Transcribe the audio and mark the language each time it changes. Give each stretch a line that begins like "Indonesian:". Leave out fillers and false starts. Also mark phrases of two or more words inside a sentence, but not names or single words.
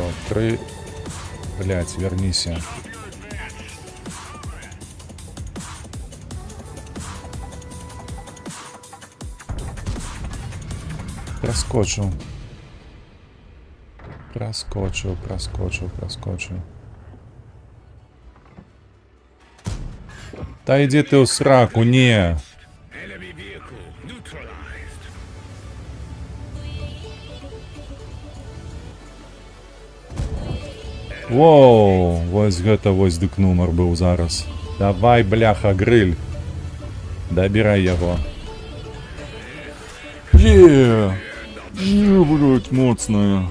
Ukrainian: 3... Блять, вернися. Проскочив. Та йди ти у сраку, ні.
English: Enemy vehicle neutralized.
Belarusian: Воу, ось гэта вось дык нумар быў зараз. Давай, бляха, гриль. Добирай яго. Блять, моцная.